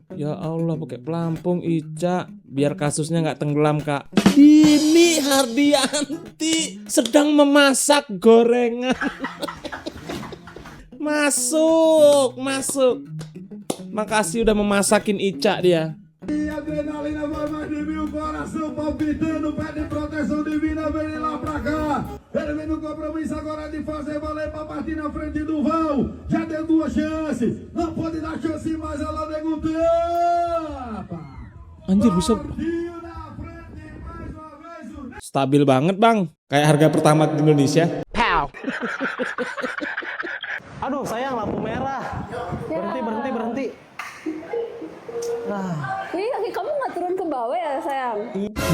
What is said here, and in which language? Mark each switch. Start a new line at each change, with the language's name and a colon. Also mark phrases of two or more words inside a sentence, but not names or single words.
Indonesian: Ya Allah pakai pelampung Ica. Biar kasusnya nggak tenggelam kak. Ini Hardianti sedang memasak gorengan. Masuk. Makasih udah memasakin Ica dia.
Portuguese: Adrenalina vai mais de 1000, coração palpitando, pede proteção divina, vem lá pra cá. Ele vem no compromisso agora de fazer valer pra partir na frente do Val. Já deu 2 chances, não pode dar chance mais, ela nego tapa.
Indonesian: Anjir bisa. Stabil banget bang, kayak harga pertama di Indonesia. Pow. Aduh sayang lampu merah. Berhenti. Ini kaki kamu nggak turun ke bawah ya sayang?